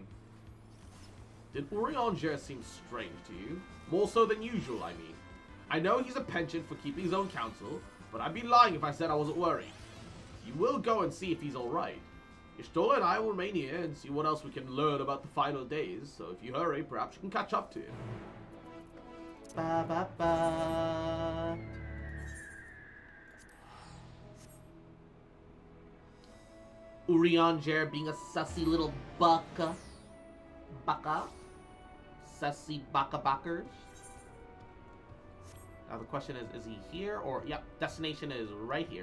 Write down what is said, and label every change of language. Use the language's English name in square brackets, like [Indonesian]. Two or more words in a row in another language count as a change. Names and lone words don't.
[English] Did Urianger seem strange to you? More so than usual, I mean. I know he's a penchant for keeping his own counsel, but I'd be lying if I said I wasn't worried. You will go and see if he's alright. Ishtola and I will remain here and see what else we can learn about the final days, so if you hurry, perhaps you can catch up to him. Ba ba ba. Urianger being a sussy little baka. Baka? Sussy baka-backers. Now the question is he here or... Yep, destination is right here.